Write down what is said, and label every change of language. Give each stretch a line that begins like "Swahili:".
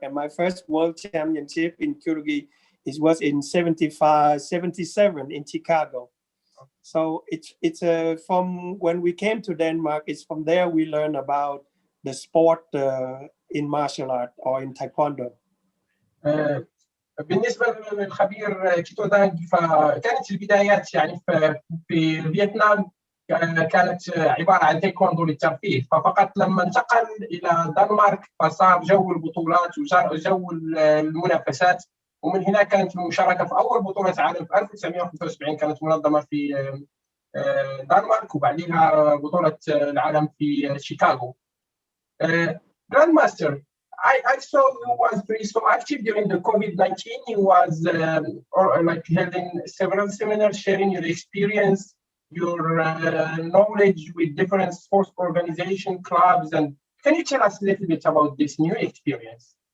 English: And my first World Championship in Kyrgyz was in '77 in Chicago. So it's from when we came to Denmark, it's from there we learn about the sport in martial art or in Taekwondo.
Arabic: بالنسبة للخبير كيتو دانغ، فكانت البدايات يعني في فيتنام كانت عبارة عن تايكوندو للترفيه، ففقط لما انتقل إلى الدنمارك فصار جو البطولات وجو المنافسات، ومن هنا كانت المشاركة في أول بطولة عالم في 1975 كانت منظمة في الدنمارك، وبعدها بطولة العالم في شيكاغو.
English: Grandmaster, I saw you was very so active during the COVID-19. You was like holding several seminars, sharing your experience, your knowledge with different sports organization clubs. And can you tell us a little bit about this new experience?